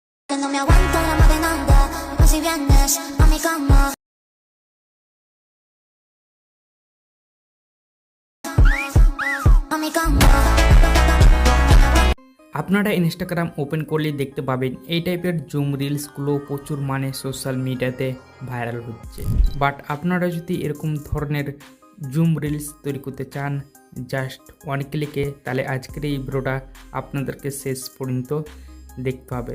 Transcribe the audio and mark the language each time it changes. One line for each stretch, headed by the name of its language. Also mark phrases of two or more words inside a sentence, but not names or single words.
Spanish: Que no me aguanto la madenanda, pues si vienes a mi cama. A mi cama.
Bangla: আপনারা ইনস্টাগ্রাম ওপেন করলে দেখতে পাবেন এই টাইপের
English: zoom reelsগুলো
Bangla: প্রচুর মানে
English: social mediaতে
Bangla: ভাইরাল হচ্ছে। বাট আপনারা যদি এরকম ধরনের
English: zoom reels
Bangla: তৈরি করতে চান
English: just one clickে,
Bangla: তাহলে আজকের এই ভিডিওটা আপনাদেরকে শেষ পর্যন্ত দেখতে হবে।